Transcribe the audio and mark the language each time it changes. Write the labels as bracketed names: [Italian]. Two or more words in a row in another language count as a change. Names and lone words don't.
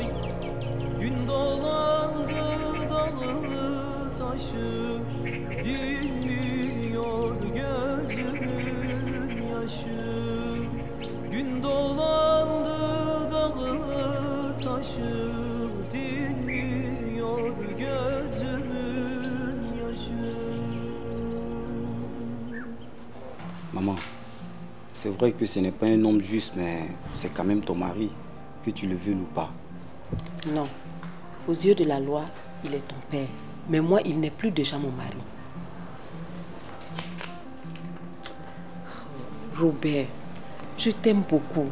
[Turkish] Gün dolandı dağı taşı, dinmiyor gözümün yaşı. Gün dolandı dağı taşı, dinmiyor gözümün yaşı. [French] Maman, c'est vrai que ce n'est pas un homme juste, mais c'est quand même ton mari, que tu le veuilles ou pas. Non. Aux yeux de la loi, il est ton père. Mais moi, il n'est plus déjà mon mari. Robert, je t'aime beaucoup.